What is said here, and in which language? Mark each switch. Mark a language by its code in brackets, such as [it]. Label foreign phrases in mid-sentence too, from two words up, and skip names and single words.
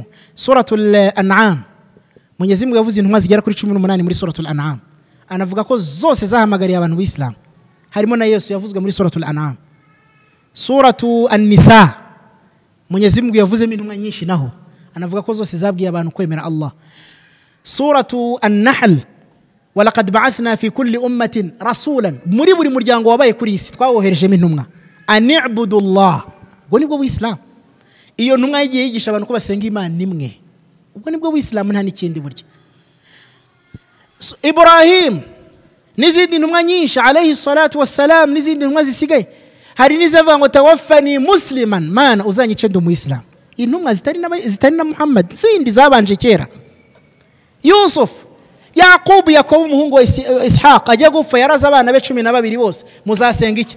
[rw] Suratul An'am, Mwenyezi Mungu yavuze intumwa zigera kuri 18 muri Suratul An'am, anavuga ko zose zahamagariye abantu b'Islam. Harimo na Yesu yavuzwe muri Suratul An'am. Suratu An-Nisa, Mwenyezi Mungu yavuzemo intumwa nyinshi naho, anavuga ko zose zabwiye abantu kwemera Allah. [ar] Suratu An-Nahl, ولقد بعثنا في كل أمة رسولا, [rw] muri buri muryango wabaye kuri isi twawoherejemo intumwa, [ar] أن اعبدوا الله. [rw] Ubwo nibwo Islam. Iyo ntumwa yagiye yigisha abantu ko basenga Imana imwe. Ubwo nibwo Islam, nta n'ikindi burya. Ibrahim n'izindi ntumwa nyinshi [ar] عليه الصلاة والسلام, [rw] n'izindi ntumwa zisigaye, hari n'izavuga ngo [ar] توفني مسلما, [rw] mana uzanyice ndi umuyisilamu. Intumwa zitari na Muhammad, zindi zabanje kera. Yusuf, Yakubu, Yakobo umuhungu wa Ishaq ajya gupfa, yaraza abana be 12 bose, muzasenga iki?